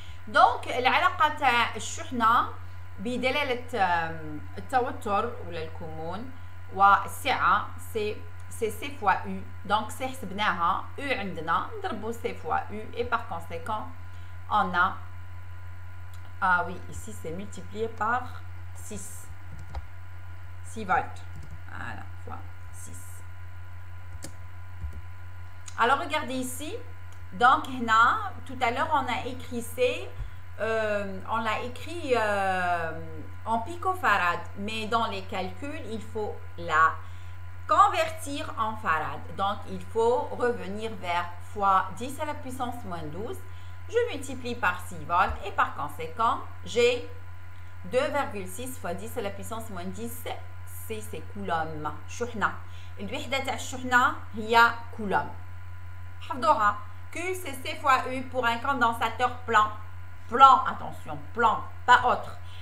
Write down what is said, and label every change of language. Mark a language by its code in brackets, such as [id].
[ar] دونك العلاقة تاع الشحنة بدلالة التوتر ولا الكمون والسعة سي سي فوا U. دونك سي حسبناها U عندنا نضربو سي فوا [fr] U et par conséquent on a oui ici c'est multiplié par 6 volts. Voilà, fois 6. alors regardez ici. donc là, tout à l'heure on a écrit on l'a écrit en picofarad, mais dans les calculs il faut la convertir en farad. donc il faut revenir vers fois 10 à la puissance moins 12. je multiplie par 6 volts et par conséquent j'ai 2,6 fois 10 à la puissance moins 10 c'est coulomb. [ar] شحنة. الوحدة تاع الشحنة هي coulomb. حفظوها. [fr] Q c'est C fois U pour un condensateur plan. Plan, attention, plan, pas autre.